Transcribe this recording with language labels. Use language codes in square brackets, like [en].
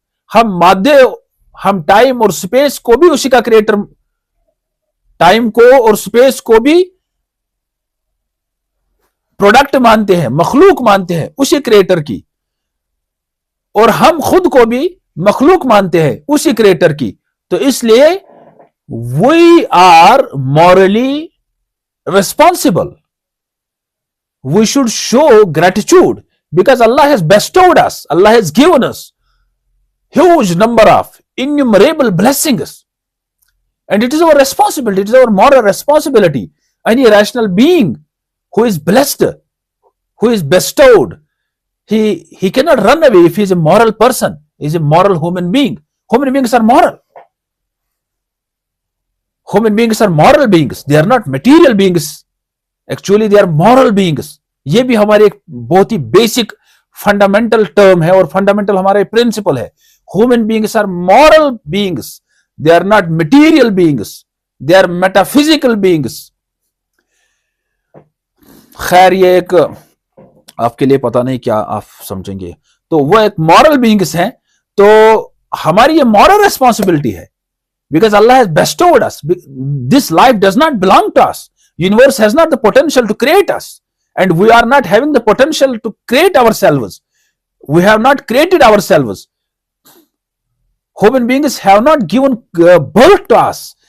[ur] ہم مادے, ہم ٹائم اور سپیس کو بھی اسی کا کریٹر, ٹائم کو اور سپیس کو بھی پروڈکٹ مانتے ہیں, مخلوق مانتے ہیں اسی کریٹر کی, اور ہم خود کو بھی مخلوق مانتے ہیں اسی کریٹر کی. تو اس لیے [en] we are morally responsible. We should show gratitude because Allah has bestowed us, Allah has given us huge number of innumerable blessings, and it is our responsibility, it is our moral responsibility. Any rational being who is blessed, who is bestowed, he cannot run away if he is a moral person, he is a moral human being. Human beings are moral. Human beings are moral beings, they are not material beings. Actually they are moral beings. [ur] یہ بھی ہمارے ایک بہت ہی basic fundamental term ہے اور fundamental ہمارے principal ہے. [en] Human beings are moral beings, they are not material beings, they are metaphysical beings. [ur] خیر یہ ایک آپ کے لیے پتا نہیں کیا آپ سمجھیں گے, تو وہ ایک moral beings ہیں. تو ہماری یہ [en] moral responsibility ہے because Allah has bestowed us. This life does not belong to us. Universe has not the potential to create us, and we are not having the potential to create ourselves. We have not created ourselves. Human beings have not given birth to us.